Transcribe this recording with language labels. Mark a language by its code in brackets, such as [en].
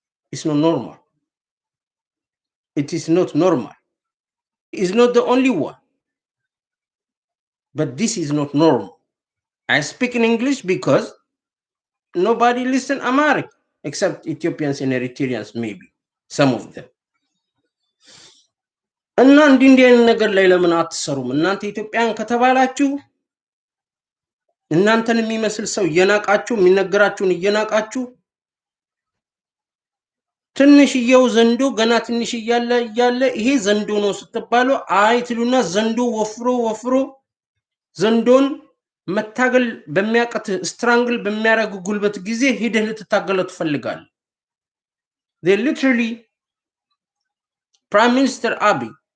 [en] It's not normal. It is not normal. It's not the only one. But this is not normal. I speak in English because nobody listen Amharic except Ethiopians and Eritreans, maybe some of them. [am] እና እንዲህ አይነት ነገር ላይ ለምን አትሰሩም? እናንተ ኢትዮጵያን ከተባላችሁ እናንተን የሚመስል ሰው እየናቃችሁ የሚነገራችሁን እየናቃችሁ ትንሽዬው ዘንዶ ገና ትንሽ እያለ ይሄ ዘንዶ ነው ስትባሉ አይ ትሉና ዘንዶ ወፍሮ ዘንዶን መታገል በሚያቀት ስትራንግል በሚያረጉ ጉልበት ጊዜ ሄደህ ልትታገለው ትፈልጋለህ። [en] They literally Prime Minister Abiy